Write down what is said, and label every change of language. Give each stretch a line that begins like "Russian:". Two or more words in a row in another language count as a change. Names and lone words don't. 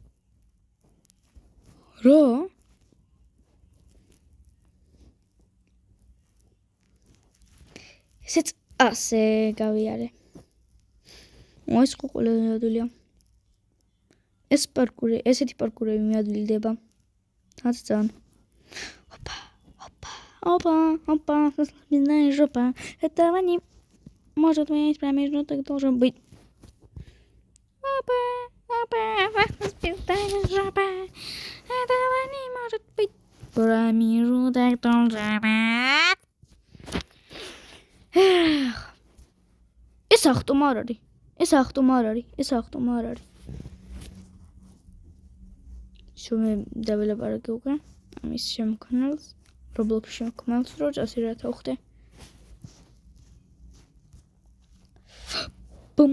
Georgian: რა? ესეც ასე გავიარე. ეს ყველა ადვილია. ესეთი პარკურები მიადვილდება. ძალიან.
Russian: Опа, знаешь, жопа. Этого не может быть, промежно так должен быть. Опа, знаешь, жопа. Этого не может быть. Промежуток должен быть.
Georgian: ეს ახტომარარი. შუმე დაველაპარაკე უკვე ამის შემქმნელს. Roblox შემქმნელს რო წასი რა თავხდე. ბუმ.